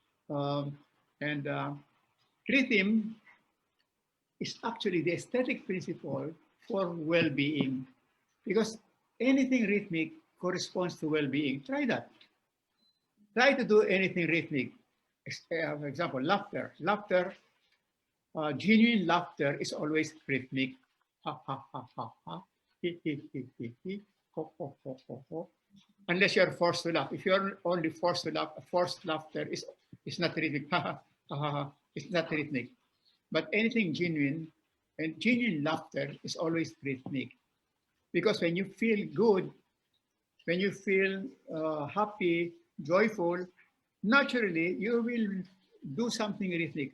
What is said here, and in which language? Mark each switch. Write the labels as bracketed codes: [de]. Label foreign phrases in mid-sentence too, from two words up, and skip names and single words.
[en] And rhythm is actually the aesthetic principle for well-being, because anything rhythmic corresponds to well-being. Try that. Try to do anything rhythmic. For example, laughter. Genuine laughter is always rhythmic. Ha ha ha ha ha. He he he he he. Ho ho ho ho ho. Unless you're forced to laugh. If you're only forced to laugh, forced laughter is not rhythmic. Ha ha ha ha. It's not rhythmic. But anything genuine and genuine laughter is always rhythmic. Because when you feel good, when you feel happy, joyful, naturally you will do something rhythmic.